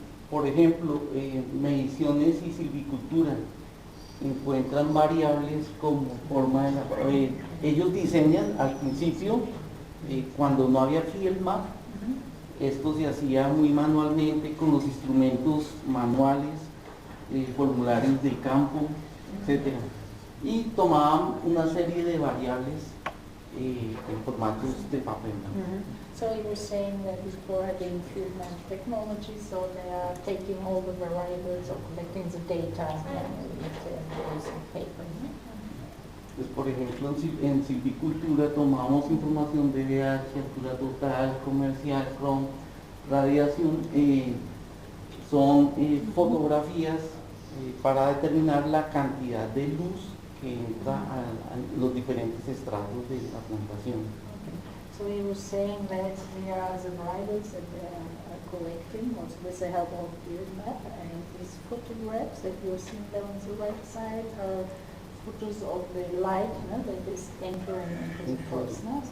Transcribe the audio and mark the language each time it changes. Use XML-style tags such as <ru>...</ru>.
<es>Por ejemplo, mediciones y silvicultura encuentran variables como forma de ellos diseñan al principio, cuando no había field map, esto se hacía muy manualmente con los instrumentos manuales, formularios de campo, etcétera, y tomaban una serie de variables en formatos de papel.</es> <en>So you were saying that before having field map technology, so they are taking all the variables or collecting the data with paper.</en> <es>Pues, por ejemplo, en silvicultura tomamos información de pH, altura total, comercial, CROM, radiación, son fotografías para determinar la cantidad de luz que entra a los diferentes estratos de la plantación.</es> <en>So you were saying that there are the variables that they are collecting also with the help of field map, and these photographs that you are seeing there on the right side are photos of the light that is entering into the forest.</en>